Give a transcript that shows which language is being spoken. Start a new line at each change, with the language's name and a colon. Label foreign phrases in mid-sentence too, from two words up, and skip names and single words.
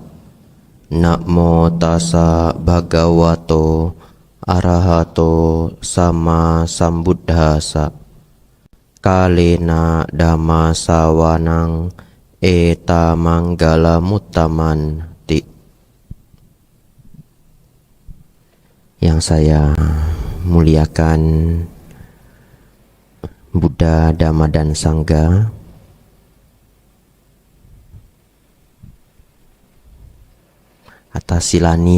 Pali: Namo tassa bhagavato arahato sama sambuddhassa. Kalena dhamma sawanang eta manggala muttaman.
Indonesian: Yang saya muliakan Buddha, Dhamma, dan Sangha, atas silani